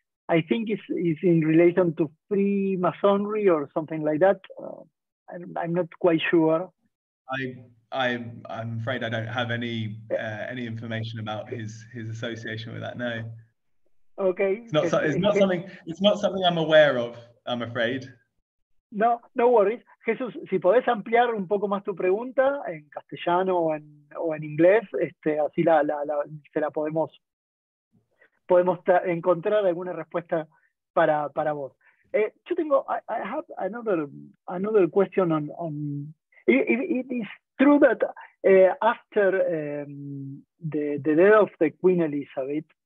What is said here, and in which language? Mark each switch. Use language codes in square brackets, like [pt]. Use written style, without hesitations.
[en] I think it's in relation to Freemasonry or something like that. I'm not quite sure. I'm afraid I don't have any information about his association with that. No. Okay. It's not something I'm aware of, I'm afraid. No worries. [es] Jesús, si podés ampliar un poco más tu pregunta en castellano o en inglés, así se la podemos encontrar alguna respuesta para vos. Yo tengo, [en] I have another question on it is true that after the death of the Queen Elizabeth,